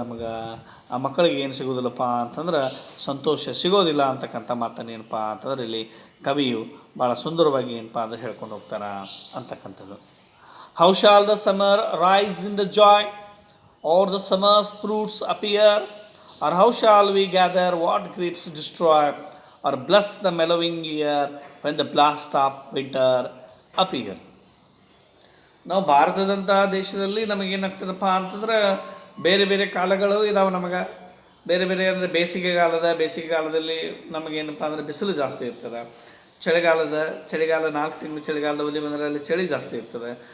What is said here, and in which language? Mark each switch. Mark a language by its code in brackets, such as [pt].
[kn] ನಮಗೆ ಆ ಮಕ್ಕಳಿಗೆ ಏನು ಸಿಗೋದಿಲ್ಲಪ್ಪ ಅಂತಂದ್ರೆ ಸಂತೋಷ ಸಿಗೋದಿಲ್ಲ ಅಂತಕ್ಕಂಥ ಮಾತನ್ನು ಏನಪ್ಪ ಅಂತಂದ್ರೆ ಇಲ್ಲಿ ಕವಿಯು ಭಾಳ ಸುಂದರವಾಗಿ ಏನಪ್ಪ ಅಂದ್ರೆ ಹೇಳ್ಕೊಂಡು ಹೋಗ್ತಾರೆ ಅಂತಕ್ಕಂಥದ್ದು. [en] How shall the summer rise in the joy or the summer's fruits appear, or how shall we gather what grapes destroy, or bless the mellowing year when the blast of winter appear. [kn] ನಾವು ಭಾರತದಂಥ ದೇಶದಲ್ಲಿ ನಮಗೇನಾಗ್ತದಪ್ಪ ಅಂತಂದ್ರೆ ಬೇರೆ ಬೇರೆ ಕಾಲಗಳು ಇದಾವೆ. ನಮಗೆ ಬೇರೆ ಬೇರೆ ಅಂದರೆ ಬೇಸಿಗೆ ಕಾಲದಲ್ಲಿ ನಮಗೇನಪ್ಪ ಅಂದರೆ ಬಿಸಿಲು ಜಾಸ್ತಿ ಇರ್ತದೆ. ಚಳಿಗಾಲ 4 ತಿಂಗಳು ಚಳಿಗಾಲದಲ್ಲಿ ಬಂದರೆ ಅಲ್ಲಿ ಚಳಿ ಜಾಸ್ತಿ ಇರ್ತದೆ.